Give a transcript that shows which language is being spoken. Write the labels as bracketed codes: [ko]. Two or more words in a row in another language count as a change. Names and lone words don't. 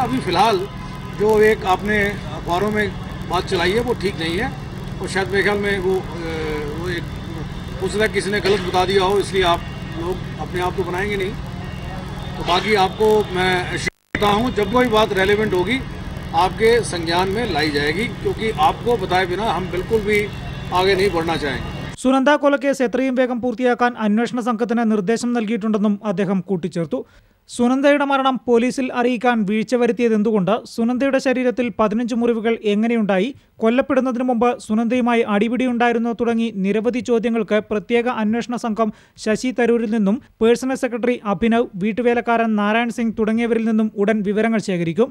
[hi] अभी फ़िलहाल जो एक आपने अखबारों में बात चलाई है वो ठीक नहीं है और शायद मेरे ख्याल में वो एक हो सकता है किसी ने गलत बता दिया हो, इसलिए आप लोग अपने आप को बनाएंगे नहीं. तो बाकी आपको मैं कहता हूँ जब कोई बात रेलेवेंट होगी आपके संज्ञान में लाई जाएगी, क्योंकि आपको बताए बिना हम बिल्कुल भी आगे नहीं बढ़ना चाहेंगे. [ml] സുനന്ദ കൊലക്കേസ് എത്രയും വേഗം പൂർത്തിയാക്കാൻ അന്വേഷണ സംഘത്തിന് നിർദ്ദേശം നൽകിയിട്ടുണ്ടെന്നും അദ്ദേഹം കൂട്ടിച്ചേർത്തു. സുനന്ദയുടെ മരണം പോലീസിൽ അറിയിക്കാൻ വീഴ്ച വരുത്തിയതെന്തുകൊണ്ട്, സുനന്ദയുടെ ശരീരത്തിൽ 15 മുറിവുകൾ എങ്ങനെയുണ്ടായി, കൊല്ലപ്പെടുന്നതിന് മുമ്പ് സുനന്ദയുമായി അടിപിടിയുണ്ടായിരുന്നോ തുടങ്ങി നിരവധി ചോദ്യങ്ങൾക്ക് പ്രത്യേക അന്വേഷണ സംഘം ശശി തരൂരിൽ നിന്നും പേഴ്സണൽ സെക്രട്ടറി അഭിനവ്, വീട്ടുവേലക്കാരൻ നാരായൺ സിംഗ് തുടങ്ങിയവരിൽ നിന്നും ഉടൻ വിവരങ്ങൾ ശേഖരിക്കും.